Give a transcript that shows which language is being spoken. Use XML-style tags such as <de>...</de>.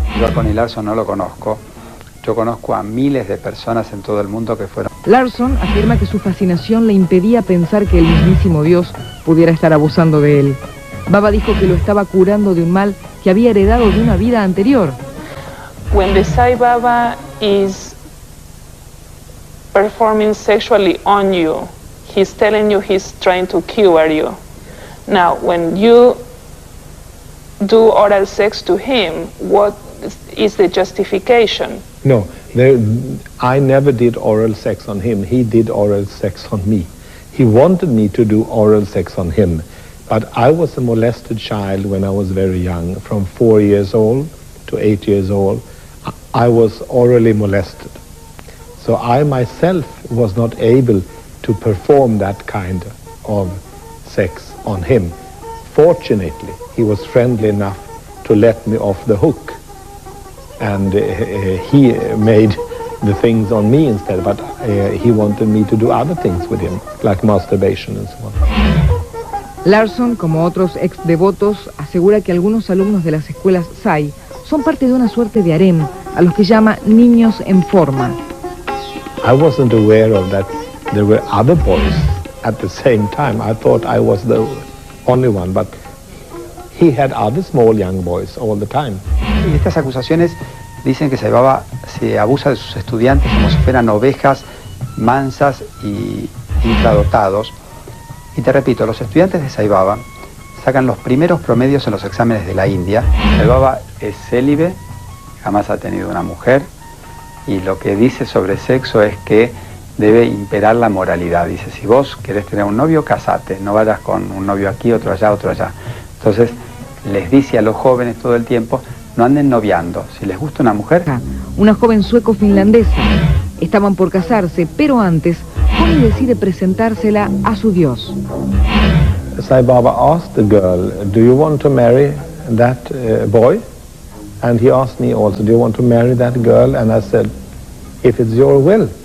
<es>Yo a Connie Larson no lo conozco. Yo conozco a miles de personas en todo el mundo que fueron. Larson afirma que su fascinación le impedía pensar que el mismísimo Dios pudiera estar abusando de él. Baba dijo que lo estaba curando de un mal que había heredado de una vida anterior.</es> <en>When the Sai Baba is performing sexually on you, he's telling you he's trying to cure you. Now, when you do oral sex to him, what is the justification? No, I never did oral sex on him. He did oral sex on me. He wanted me to do oral sex on him. But I was a molested child when I was very young. From 4 years old to 8 years old, I was orally molested. So I myself was not able to perform that kind of sex on him. Fortunately, he was friendly enough to let me off the hook. And he made the things on me instead, but he wanted me to do other things with him, like masturbation and so on.</en> <es>Larson, como otros ex devotos, asegura que algunos alumnos de las escuelas Sai son parte de una suerte de harem, a los que llama niños en forma.</es> <en>I wasn't aware of that. There were other boys at the same time. I thought I was the only one, but he had other small young boys all the time.</en> <es>Y estas acusaciones dicen que Sai Baba se abusa de sus estudiantes como si fueran ovejas mansas y infradotados. Y te repito, los estudiantes de Sai Baba sacan los primeros promedios en los exámenes de la India. Sai Baba es célibe, jamás ha tenido una mujer, y lo que dice sobre sexo es que debe imperar la moralidad. Dice, si vos querés tener un novio, casate, no vayas con un novio aquí, otro allá, otro allá. Entonces les dice a los jóvenes todo el tiempo, no anden noviando. Si les gusta una mujer... Una joven sueco-finlandesa. Estaban por casarse, pero antes, Connie decide presentársela a su Dios.</es> <en>Sai Baba asked the girl, do you want to marry that boy? And he asked me also, do you want to marry that girl? And I said, if it's your will.</en>